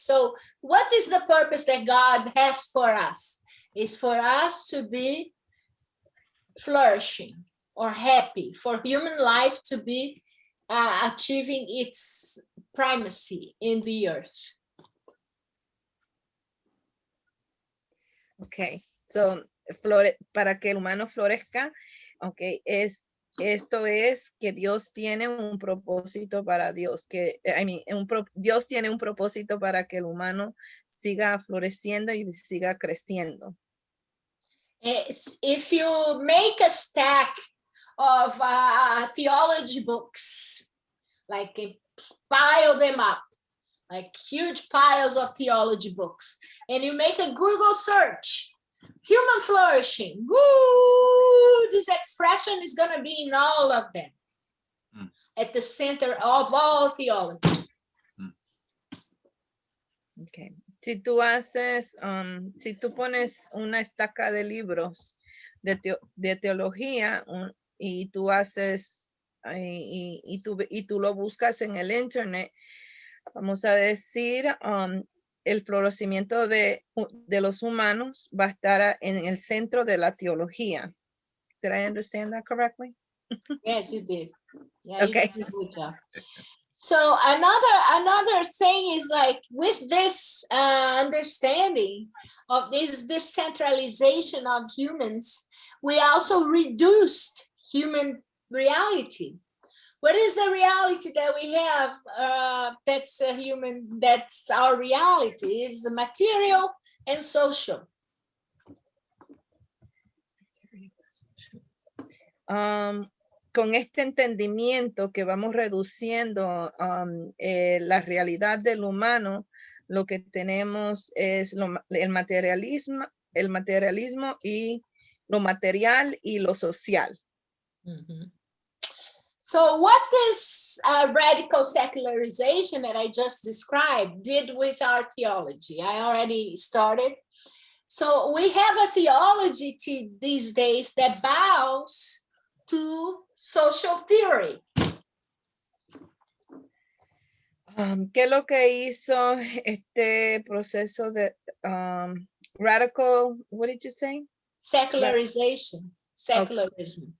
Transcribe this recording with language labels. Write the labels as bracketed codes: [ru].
[en] So what is the purpose that God has for us? Is for us to be flourishing or happy, for human life to be achieving its primacy in the earth. [es] Okay, so para que el humano florezca, okay, esto es que Dios tiene un propósito para Dios, Dios tiene un propósito para que el humano siga floreciendo y siga creciendo. [en] If you make a stack of theology books, like pile them up, like huge piles of theology books, and you make a Google search, human flourishing, woo, this expression is going to be in all of them, at the center of all theology. Okay. [es] Si tú si tú pones una estaca de libros de teología y tú haces y tú lo buscas en el internet, vamos a decir, el florecimiento de los humanos va a estar en el centro de la teología. [en] Did I understand that correctly? Yes, you did. Yeah, okay. You did a good job. So another thing is, like, with this understanding of this centralization of humans, we also reduced human reality. What is the reality that we have? That's that's our reality, is the material and social. [es] Con este entendimiento que vamos reduciendo la realidad del humano, lo que tenemos es el materialismo y lo material y lo social. Mm-hmm. [en] So what this radical secularization that I just described did with our theology, I already started. So we have a theology these days that bows to social theory. [es] ¿Qué es lo que hizo este proceso de radical, [en] what did you say? secularization, secularism.